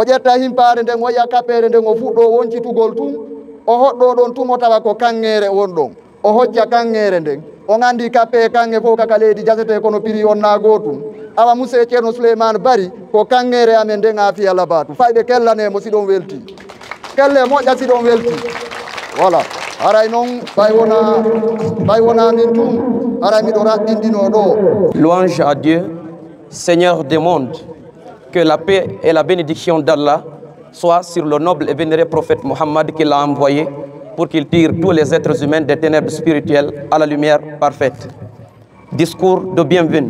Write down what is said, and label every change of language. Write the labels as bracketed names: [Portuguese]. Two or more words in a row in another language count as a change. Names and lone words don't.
[Fula] ƴetta himpare nden o yiya kappere nden o fuɗɗo woncitugol tum o hoɗɗo ɗon tum o tawa ko kanŋere won ɗon o hocca kanŋere nden o gandi kappe e kanŋe fof kaka leydi jasete kono prix on na gotum awa monsieur Ceerno Souleymane Bari ko kanŋere amen nden Afia Labatu fayɓe kellanemo siɗon welti kelle moƴƴa siɗon welti voilà aray noon ɓay wona min tum aray miɗo raɓɓinɗino ɗo. [French] Louange à Dieu, Seigneur des mondes, que la paix et la bénédiction d'Allah soient sur le noble et vénéré prophète Mohammed qu'il a envoyé pour qu'il tire tous les êtres humains des ténèbres spirituelles à la lumière parfaite. Discours de bienvenue.